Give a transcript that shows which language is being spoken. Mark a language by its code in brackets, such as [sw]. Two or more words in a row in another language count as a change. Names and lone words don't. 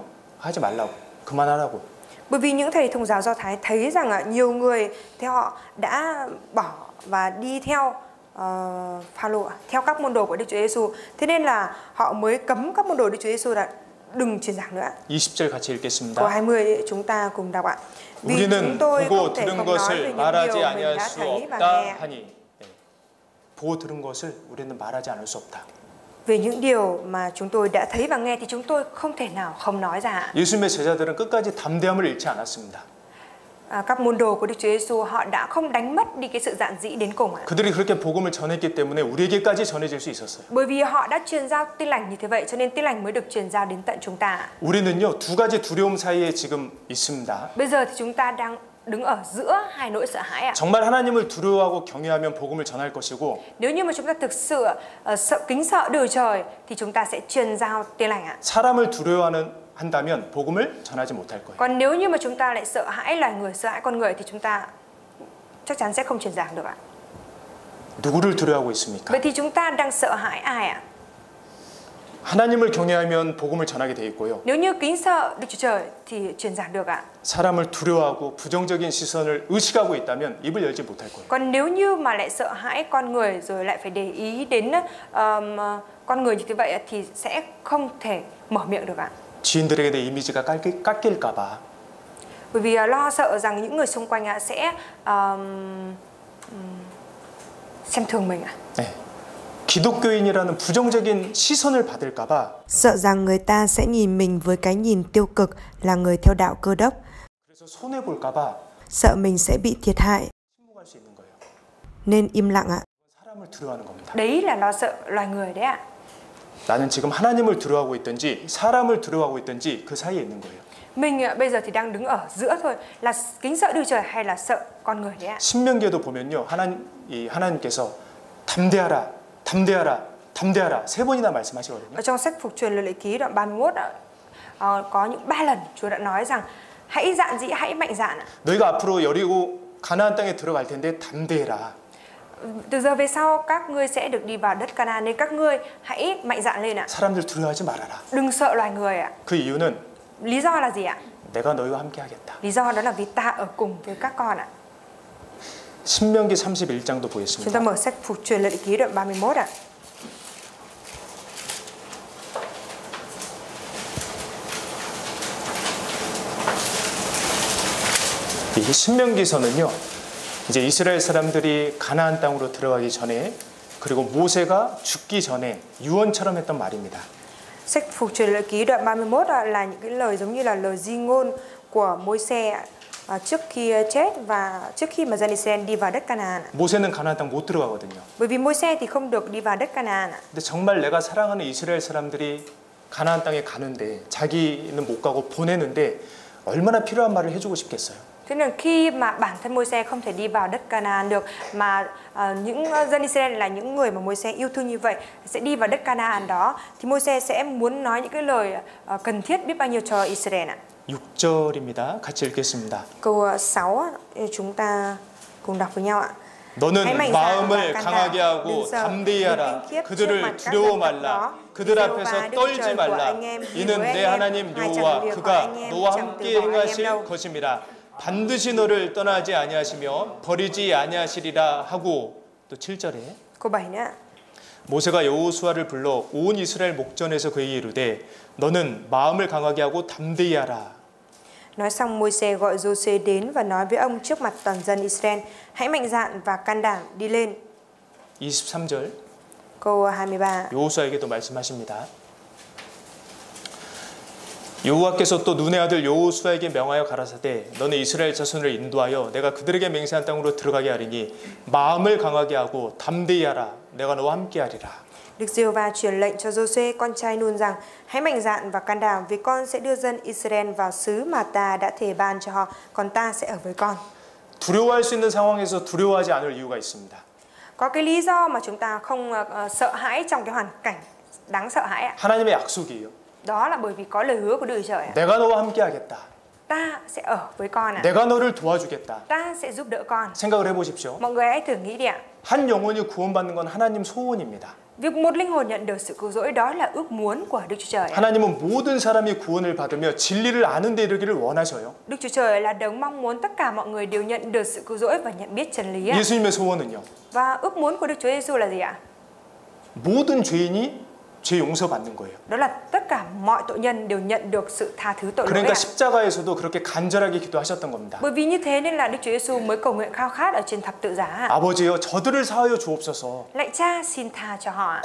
[ko] 하지 말라고. 그만하라고. [vi] Bởi vì những thầy thông giáo Do Thái thấy rằng nhiều người theo họ đã bỏ và đi theo Phao-lô, theo các môn đồ của Đức Chúa Giêsu. Thế nên là họ mới cấm các môn đồ Đức Chúa Giêsu là đừng truyền giảng nữa. [ko] 20절 같이 [vi] Câu [ko] 읽겠습니다. [vi] 20 chúng ta cùng đọc ạ. Vì chúng [ko] 우리는 [vi] tôi [ko] 보고 [vi] không thể [ko] 들은 [vi] không nói về [ko] 것을 [vi] những [ko] 말하지 [vi] điều mình [ko] 아니할 [vi] đã [ko] 수 [vi] thấy và [ko] 없다 [vi] nghe. [ko] 하니 보고 들은 것을 우리는 말하지 않을 수 없다. [vi] Về những điều mà chúng tôi đã thấy và nghe thì chúng tôi không thể nào không nói ra. [ko] 예수님의 제자들은 끝까지 담대함을 잃지 않았습니다. [vi] Các môn đồ của Đức Chúa Giêsu họ đã không đánh mất đi cái sự dạn dĩ đến cùng ạ. [ko] 그들이 그렇게 복음을 전했기 때문에 우리에게까지 전해질 수 있었어요. [vi] Bởi vì họ đã truyền giao Tin lành như thế vậy cho nên Tin lành mới được truyền giao đến tận chúng ta. [ko] 우리는요 두 가지 두려움 사이에 지금 있습니다. [vi] Bây giờ thì chúng ta đang đứng ở giữa hai nỗi sợ hãi ạ. [ko] 정말 하나님을 두려워하고 경외하면 복음을 전할 것이고 [vi] Nếu như mà chúng ta thực sự kính sợ Đức Trời thì chúng ta sẽ truyền giao Tin lành ạ. [ko] 사람을 두려워한다면 복음을 전하지 못할 거예요. [vi] Còn nếu như mà chúng ta lại sợ hãi loài người, sợ hãi con người thì chúng ta chắc chắn sẽ không truyền giảng được ạ. [ko] 누구를 두려워하고 있습니까? [vi] Vậy thì chúng ta đang sợ hãi ai ạ? [ko] 하나님을 경외하면 복음을 전하게 돼 있고요. [vi] Nếu như kính sợ Đức Chúa Trời thì truyền giảng được ạ. [ko] 사람을 두려워하고 부정적인 시선을 의식하고 있다면 입을 열지 못할 거예요. [vi] Còn nếu như mà lại sợ hãi con người rồi lại phải để ý đến con người như thế vậy thì sẽ không thể mở miệng được ạ. [ko] 지인들에게 내 이미지가 깎일까 봐. [vi] Bởi vì lo sợ rằng những người xung quanh sẽ xem thường mình ạ. [ko] 네. 기독교인이라는 부정적인 시선을 받을까 봐. [vi] Sợ rằng người ta sẽ nhìn mình với cái nhìn tiêu cực là người theo đạo Cơ Đốc. [ko] 그래서 손해 볼까 봐. [vi] Sợ mình sẽ bị thiệt hại [ko] 침묵할 수 있는 거예요. [vi] nên im lặng ạ. [ko] 사람을 두려워하는 겁니다. [vi] Đấy là lo sợ loài người đấy ạ. [ko] 나는 지금 하나님을 두려워하고 있든지 사람을 두려워하고 있든지 그 사이에 있는 거예요. [vi] Mình bây giờ thì đang đứng ở giữa thôi, là kính sợ Đức Trời hay là sợ con người đấy ạ. [ko] 신명기에도 보면요. 하나님께서 담대하라, 담대하라, 담대하라 세 번이나 말씀하시거든요. [vi] Ở trong sách Phục truyền Luật Lệ Ký đoạn 31 có những 3 lần Chúa đã nói rằng hãy dạn dĩ, hãy mạnh dạn. [ko] 너희가 앞으로 여리고 가나안 땅에 들어갈 텐데 담대해라. [vi] Từ giờ về sau các ngươi sẽ được đi vào đất Canaan nên các ngươi hãy mạnh dạn lên ạ. [ko] 사람들 두려워하지 말아라. [vi] Đừng sợ loài người ạ. [ko] 그 이유는 [vi] Lý do là gì ạ? [ko] 내가 너희와 함께 하겠다. [vi] Lý do đó là vì ta ở cùng với các con ạ. [ko] 신명기 31장도 [vi] Chúng [ko] 보겠습니다. [vi] ta mở sách Phục truyền Luật Lệ Ký đoạn 31 ạ. [ko] 이 신명기서는요. 이제 이스라엘 사람들이 가나안 땅으로 들어가기 전에 그리고 모세가 죽기 전에 유언처럼 했던 말입니다. [vi] Sách Phục truyền Lệ Ký đoạn 31 là những cái lời giống như là lời di ngôn của Môi-se trước khi chết và trước khi mà dân Israel đi vào đất Canaan. [ko] 모세는 가나안 땅 못 들어가거든요. [vi] Bởi vì Môi-se thì không được đi vào đất Canaan. [ko] 근데 정말 내가 사랑하는 이스라엘 사람들이 가나안 땅에 가는데 자기는 못 가고 보내는데 얼마나 필요한 말을 해주고 싶겠어요. [vi] Thế nên khi mà bản thân Môi-se không thể đi vào đất Canaan được mà những dân Israel là những người mà Môi-se yêu thương như vậy sẽ đi vào đất Canaan đó thì Môi-se sẽ muốn nói những cái lời cần thiết biết bao nhiêu cho Israel ạ. [ko] 6절입니다. 같이 읽겠습니다. [vi] Câu 6 chúng ta cùng đọc với nhau ạ. [ko] 너는 마음을 강하게 하고 담대히 하라. 그들을 두려워 말라. 그들 앞에서 떨지 말라. 이는 내 하나님 여호와 그가 너와 함께 행하실 것임이라. 반드시 너를 떠나지 아니하시며 버리지 아니하시리라 하고 또 7절에 [vi] Câu 7 nữa. [ko] 모세가 여호수아를 불러 온 이스라엘 목전에서 그에게 이르되 너는 마음을 강하게 하고 담대히 하라. [vi] Nói xong Môi-se gọi Giô-suê đến và nói với ông trước mặt toàn dân Israel: hãy mạnh dạn và can đảm đi lên. [ko] 23절 [vi] Câu 23. [ko] 여호수아에게도 말씀하십니다. 여호와께서 또 눈의 아들 여호수아에게 명하여 가라사대 너는 이스라엘 자손을 인도하여 내가 그들에게 맹세한 땅으로 들어가게 하리니 마음을 강하게 하고 담대히 하라. 내가 너와 함께 하리라. [vi] Đức Giê-hô-va truyền lệnh cho Giô-suê con trai Nun rằng: hãy mạnh dạn và can đảm vì con sẽ đưa dân Israel vào xứ mà ta đã thề ban cho họ, còn ta sẽ ở với con. [ko] 두려워할 수 있는 상황에서 두려워하지 않을 이유가 있습니다. [vi] Có cái lý do mà chúng ta không sợ hãi trong cái hoàn cảnh đáng sợ hãi ạ. [ko] 하나님의 약속이에요. [vi] Đó là bởi vì có lời hứa của Đức Chúa Trời ạ. [ko] 내가 너와 함께 하겠다. [vi] Ta sẽ ở với con ạ. [ko] 내가 너를 도와주겠다. [vi] Ta sẽ giúp đỡ con. [ko] 생각을 해보십시오. [vi] Mọi người hãy thử nghĩ đi ạ. [ko] 한 영혼이 구원받는 건 하나님 소원입니다. [vi] Việc một linh hồn nhận được sự cứu rỗi đó là ước muốn của Đức Chúa Trời. [ko] 하나님은 모든 사람이 구원을 받으며 진리를 아는 데 이르기를 원하셔요. [vi] Đức Chúa Trời là đấng mong muốn tất cả mọi người đều nhận được sự cứu rỗi và nhận biết chân lý. [ko] 예수님의 소원은요. [vi] Và ước muốn của Đức Chúa Giêsu là gì ạ? [ko] 모든 죄인이 죄 용서받는 거예요. [vi] Đó là tất cả mọi tội nhân đều nhận được sự tha thứ tội lỗi. [ko] 그러니까 십자가에서도 그렇게 간절하게 기도하셨던 겁니다. [vi] Bởi vì như thế nên là Đức Chúa Giêsu mới cầu nguyện khao khát ở trên thập tự giá. [ko] 아버지여 저들을 사하여 주옵소서. [vi] Lạy Cha xin tha cho họ.